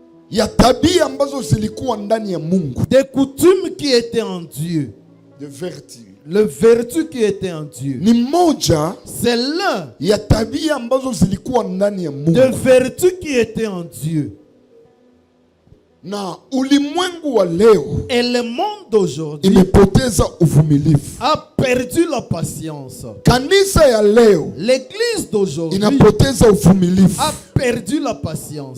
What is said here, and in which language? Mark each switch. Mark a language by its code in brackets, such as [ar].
[sw] ya tabia ambazo zilikuwa ndani ya Mungu, [fr] des coutumes qui étaient en Dieu. de vertu. Le vertu qui était en Dieu. [sw] Ni moja [fr] C'est l'un [sw] ya tabia ambazo zilikuwa ndani ya Mungu. [fr] des vertus qui étaient en Dieu. [sw] Na ulimwengu wa leo [fr] Et le monde d'aujourd'hui [sw] imepoteza uvumilivu. [fr] a perdu la patience. [sw] Kanisa ya leo [fr] L'église d'aujourd'hui [sw] inapoteza uvumilivu. [fr] a perdu la patience.